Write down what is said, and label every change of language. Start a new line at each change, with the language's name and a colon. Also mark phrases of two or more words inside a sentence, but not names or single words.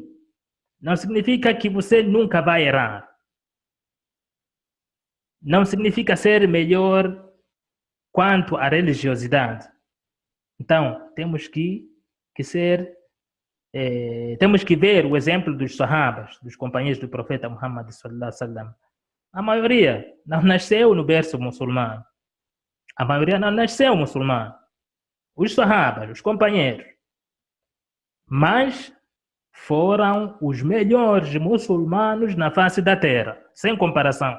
Portuguese: Não significa que você nunca vai errar. Não significa ser melhor quanto à religiosidade. Então, temos que ver o exemplo dos sahabas, dos companheiros do profeta Muhammad
Arabic: صلى الله عليه وسلم.
Portuguese: A maioria não nasceu no berço muçulmano. A maioria não nasceu muçulmano. Os sahabas, os companheiros. Mas foram os melhores muçulmanos na face da terra, sem comparação.